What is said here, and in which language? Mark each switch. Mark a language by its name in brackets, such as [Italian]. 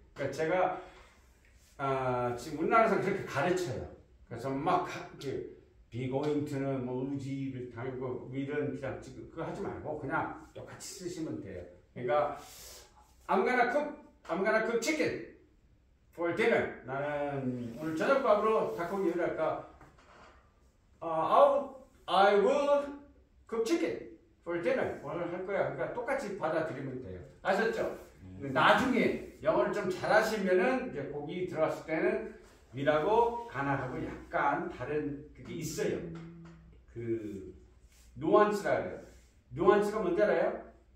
[Korean] 그러니까 제가 지금 우리나라에서 그렇게 가르쳐요. 그래서 막 be going to는 뭐 의지를 담고 will은 그냥 지금 그거 하지 말고 그냥 똑같이 쓰시면 돼요. 그러니까 [English] I'm gonna cook chicken for dinner. [Korean] 나는 오늘 저녁밥으로 닭고기 요리할까? [English] I will cook chicken for dinner. [Korean] 오늘 할 거야. 그러니까 똑같이 받아들이면 돼요. 아셨죠? 나중에 영어를 좀 잘하시면은 이제 고기 들어갔을 때는 will하고 gana하고 약간 다른 그게 있어요. 그 누안스라 그래요. 누안스가 뭔지 알아요?